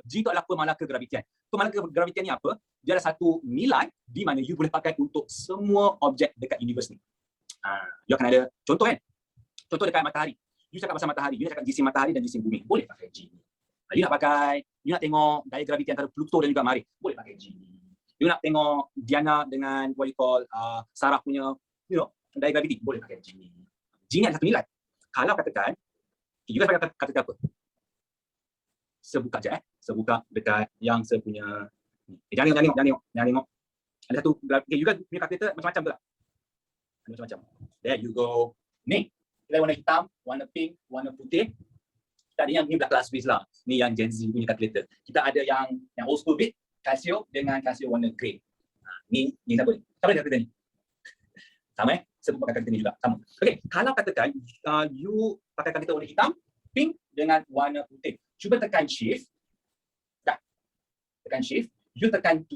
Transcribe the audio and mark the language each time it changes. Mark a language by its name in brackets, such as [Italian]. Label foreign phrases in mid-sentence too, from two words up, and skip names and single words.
[Malay] G itu adalah pemala kegravitian. Pemala kegravitian ni apa? Dia ada satu nilai di mana you boleh pakai untuk semua objek dekat universe ni. You akan ada contoh kan? Contoh dekat matahari. You cakap pasal matahari, you cakap jisim matahari dan jisim bumi. Boleh pakai G ni. You nak pakai, you nak tengok daya graviti antara Pluto dan juga Marikh. Boleh pakai G ni. You nak tengok Diana dengan [English] what you call [Malay] Sarah punya, daya graviti. Boleh pakai G ni. G ni ada satu nilai. Kalau katakan, [English] you guys [Malay] pakai kata apa? Sebuka je Sebuka dekat yang saya punya. Jangan tengok. Ada satu, okay, [English] you guys [Malay] punya kalkulator macam-macam tu tak? Ada macam-macam. [English] There you go. [Malay] Ni, kita warna hitam, warna pink, warna putih. Kita ada yang ni belah kelas Swiss lah. Ni yang Gen Z punya kalkulator. Kita ada yang [English] old school [Malay] bit, Casio dengan Casio warna grey. Ni siapa ni? Siapa dia kalkulator ni? Sama sebut pakai kalkulator ni juga. Sama. Okay, kalau katakan you pakai kalkulator warna hitam, pink dengan warna putih. Cuba tekan shift. Dah. Tekan shift. You tekan 7.